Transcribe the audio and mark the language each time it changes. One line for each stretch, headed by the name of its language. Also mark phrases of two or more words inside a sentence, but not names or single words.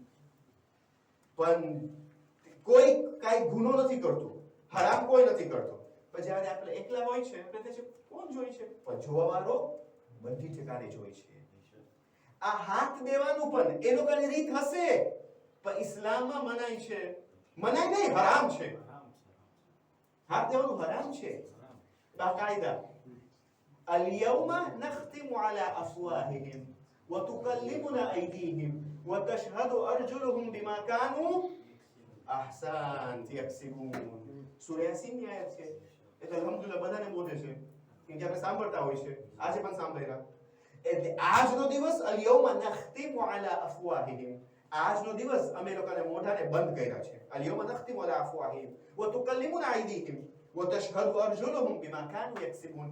Gujarati: પણ કોઈ કાંઈ ગુનો નથી કરતું, હરામ કોઈ નથી કરતો, પણ જ્યારે આપણે એકલા હોય છે આપણે કહે છે કોણ જોઈ છે, પણ જોવાવાળો બધી ઠેકાણે જોઈ છે. આ હાથ દેવાનું પણ એ લોકોની રીત હશે, પણ ઇસ્લામમાં મનાય છે. મનાય નહીં, હરામ છે. હાથ દેવાનું હરામ છે બાકાયદા.
Arabic: اليوم نختم على أفواههم وتكلمنا أيديهم وتشهد أرجلهم بما كانوا أحسنت يكسبون.
Gujarati: સૂરા યાસીનની આયત છે. એટલે અલ્હમ્દુલિલ્લાહ બધાને બોલે છે કેમ કે આપણે સાંભળતા હોય છે, આજે પણ સાંભળ્યા. એટલે આજનો દિવસ
Arabic: اليوم نختم على أفواههم,
Gujarati: આજનો દિવસ અમે લોકોને મોઢાને બંધ કર્યા છે.
Arabic: اليوم نختم على أفواههم وتكلمنا أيديهم وتشهد أرجلهم بما كانوا يكسبون.